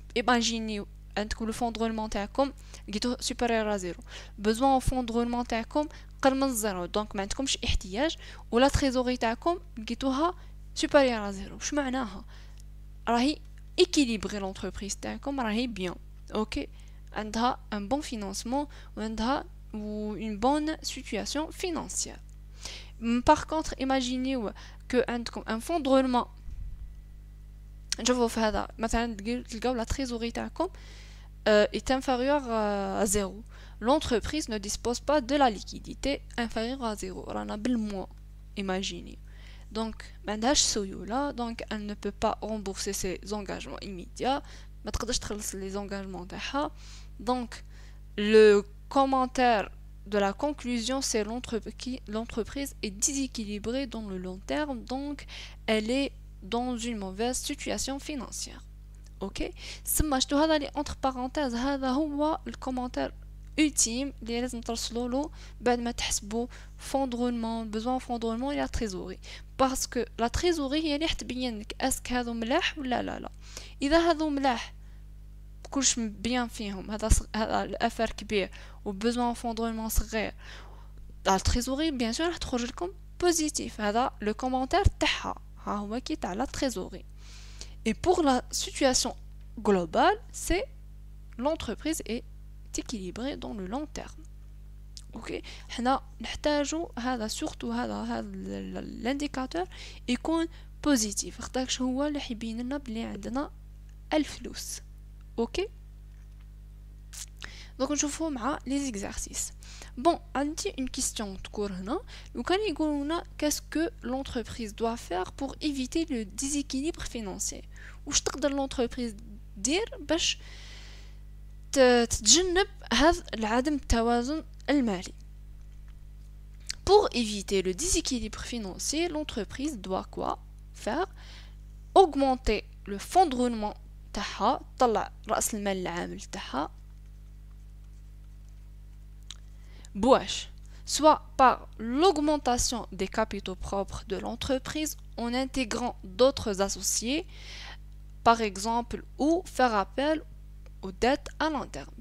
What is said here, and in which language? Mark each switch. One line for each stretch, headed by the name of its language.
French: Imaginez le fonds de roulement supérieur à 0. Besoin en fonds de roulement
Arabic: قل من الزيرو دونك ما عندكمش احتياج ولا تريزوري تاعكم لقيتوها سوبيريور على زيرو. واش معناها؟ راهي ايكيليبري لونتربريز تاعكم راهي بيان اوكي عندها ان بون فينانسمون وعندها اون بون سيتوياسيون فينانسيير. باغ كونطخ ايماجينيو كو عندكم ان فون دو رولمون نشوفوا في هذا مثلا تلقاو لا تريزوري تاعكم
French: est inférieur à 0. L'entreprise ne dispose pas de la liquidité inférieure à 0. On a le moins, imaginez. Donc, donc, elle ne peut pas rembourser ses engagements immédiats. Les engagements donc, le commentaire de la conclusion, c'est l'entreprise est déséquilibrée dans le long terme, donc elle est dans une mauvaise situation financière.
Arabic: اوكي. سما شتو هذا لي اونتر بارونتيز، هذا هو الكومنتير ultime اللي لازم ترسلوا له بعد ما تحسبوا فون درولمون بزوان فون درولمون يا تريزوري، باسكو لا تريزوري هي اللي حتبين لك اسك هذو ملاح ولا لا. اذا هذو ملاح كلش بيان فيهم، هذا الافر كبير وبزوان فون درولمون صغير، لا تريزوري بيان سور راح تخرج لكم بوزيتيف. هذا لو كومونتير تاعها، ها هو كي تاع لا تريزوري.
French: Et pour la situation globale, c'est l'entreprise est équilibrée dans le long terme.
Arabic: Ok, حنا نحتاجو هذا surtout هذا l'indicateur يكون positif، خاطرش هو اللي حيبين لنا بلي عندنا الفلوس. اوكي، دونك نشوفو مع لي زيكزارسيس. بون عندي
French: une question
Arabic: تكون هنا، لو كان يقولونا
French: qu'est-ce que l'entreprise doit faire pour éviter le déséquilibre financier،
Arabic: واش تقدر l'entreprise دير باش تتجنب هذا العدم التوازن المالي.
French: Pour éviter le déséquilibre financier, l'entreprise doit quoi faire? Augmenter le fonds de roulement
Arabic: تاعها، طلع رأس المال العامل تاعها بواش
French: soit par l'augmentation des capitaux propres de l'entreprise en intégrant d'autres associés, par exemple, ou faire appel aux dettes à long terme.